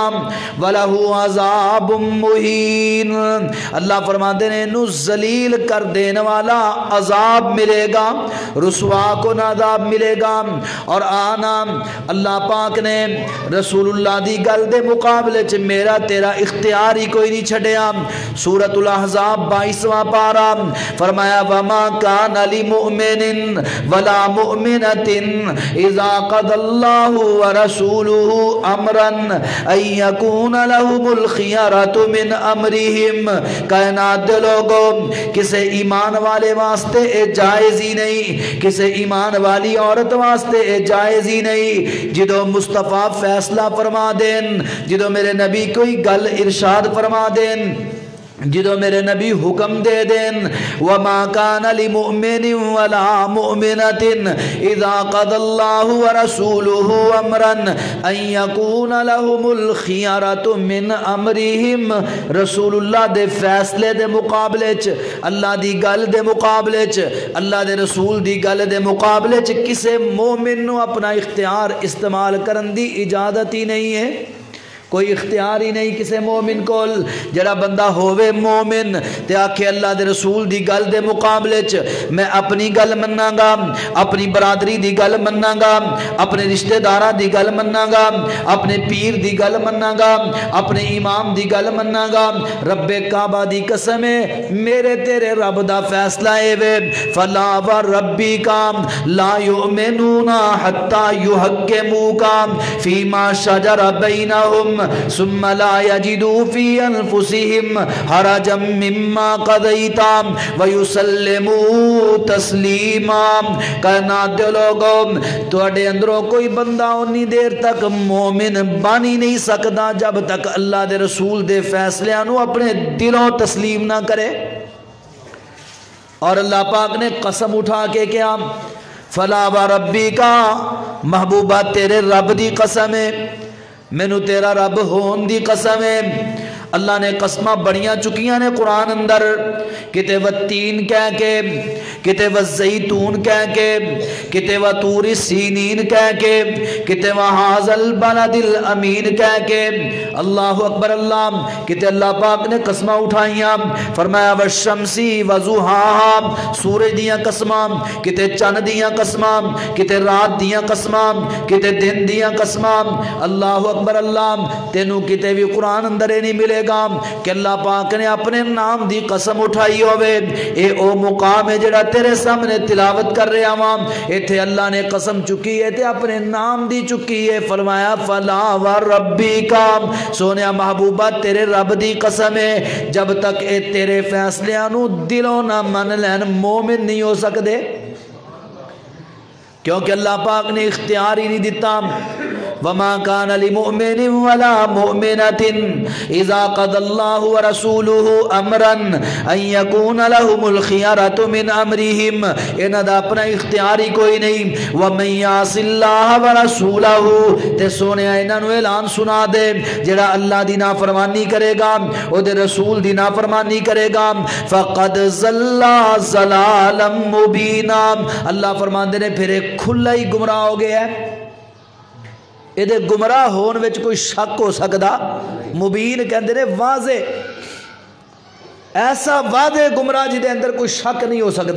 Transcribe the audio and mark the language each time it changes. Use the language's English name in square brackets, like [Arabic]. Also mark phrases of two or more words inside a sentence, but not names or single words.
[Arabic] وَلَهُ عَذَابٌ مُّهِينٌ، [Urdu] اللہ فرماتے ہیں انہوں ذلیل کر دینے والا عذاب ملے گا، رسوا کن عذاب ملے گا۔ [Punjabi] اور آنا اللہ پاک نے رسول اللہ دی گل دے مقابلے چ میرا تیرا اختیار ہی کوئی نہیں چھڑیا۔ [Arabic] سورۃ الاحزاب [Punjabi] 22واں پارہ فرمایا [Arabic] وَمَا كَانَ لِمُؤْمِنٍ ولا مؤمنة اذا قضى الله ورسوله امرا ان يكون لهم الخيارة من امرهم۔ [Punjabi] کائنات دے لوگوں، کسے ایمان والے واسطے اے جائز ہی نہیں، کسے ایمان والی عورت واسطے اے جائز ہی نہیں، جدو مصطفیٰ فیصلہ فرما دین، جدو میرے نبی کوئی گل ارشاد فرما دین، جدو میرے نبی حکم دے دین [Arabic] وَمَا كَانَ لِمُؤْمِنٍ وَلَا مُؤْمِنَةٍ اِذَا قَضَى اللَّهُ وَرَسُولُهُ أَمْرًا أَن يَكُونَ لَهُمُ الْخِيَرَةُ مِنْ أَمْرِهِمْ۔ [Punjabi] رسول اللہ دے فیصلے دے مقابلے چ، اللہ دی گل دے مقابلے چ، اللہ دے رسول دی گل دے مقابلے چ کسے مومن نو اپنا اختیار استعمال کرن دی اجازت ہی نہیں ہے، کوئی اختیار ہی نہیں کسے مومن کو۔ جڑا بندہ ہووے مومن تے آکھے اللہ دے رسول دی گل دے مقابلے چ میں اپنی گل مننا گا، اپنی برادری دی گل مننا گا، اپنے رشتہ داراں دی گل مننا گا، اپنے پیر دی گل مننا گا، اپنے امام دی گل مننا گا، رب کعبہ دی قسم ہے میرے تیرے رب دا فیصلہ اے وے [Arabic] فلا وربک لا یؤمنون حتی یحکموک فیما شجر بینہم ثم لا یجدوا فی انفسہم حرجا مما قضیت ویسلموا تسلیما۔ [Punjabi] کائنات دے لوگوں، تواڈے اندروں کوئی بندہ انی دیر تک مومن بن ہی نہیں سکدا جب تک اللہ دے رسول دے فیصلیاں نو اپنے دلوں تسلیم نہ کرے۔ اور اللہ پاک نے قسم اٹھا کے کیا [Arabic] فلا وربک، [Punjabi] محبوبہ تیرے رب دی قسم ہے، مینو تیرا رب ہون دی قسم ہے۔ اللہ نے قسمہ بڑیاں چکیاں نے قرآن اندر، کتے والتین کہہ کے، کتے والزیتون کہہ کے، کتے [Arabic] وطور سینین [Punjabi] کہہ کے، کتے [Arabic] وہذا البلد الامین [Punjabi] کہہ کے۔ [Arabic] اللہ اکبر اللہ، [Punjabi] کتے اللہ پاک نے قسمہ اٹھائیاں، فرمایا [Arabic] والشمسی وضحاہا، [Punjabi] سورج دیاں قسمہ، کتے چند دیاں قسمہ، کتے رات دیاں قسمہ، کتے دن دیاں قسمہ۔ [Arabic] اللہ اکبر اللہ، [Punjabi] تینوں کتے بھی قرآن اندر نہیں ملے گا کہ اللہ پاک نے اپنے نام دی قسم اٹھائی ہوئے۔ اے او مقام ہے جڑا تیرے سامنے تلاوت کر رہے عوام، ایتھے اللہ نے قسم چکی ہے تے اپنے نام دی چکی ہے، فرمایا [Arabic] فلا وربک، [Punjabi] سونیا محبوبہ تیرے رب دی قسم ہے جب تک اے تیرے فیصلیاں نو دلوں نہ من لین مومن نہیں ہو سکدے، کیونکہ اللہ پاک نے اختیار ہی نہیں دیتا۔ [Arabic] وما كان لمؤمن ولا مؤمنة اذا قضى الله ورسوله امرا ان يكون لهم الخيارة من امرهم، [Punjabi] انہاں دا اپنا اختیار ہی کوئی نہیں۔ [Arabic] ومن يعص الله ورسوله، [Punjabi] تے سونے انہاں نو اعلان سنا دے جڑا اللہ دی نافرمانی کرے گا، او دے رسول دی نافرمانی کرے گا، [Arabic] فقد ضل ضلالا مبینا، [Punjabi] اللہ فرماندے نے پھر ایک کھلا ہی گمراہ ہو گیا ہے۔ یہ گمراہ ہون وچ کوئی شک ہو سکدا؟ مبین کہندے نے واضح، ایسا واضح گمراہ جدے اندر کوئی شک نہیں ہو سکدا۔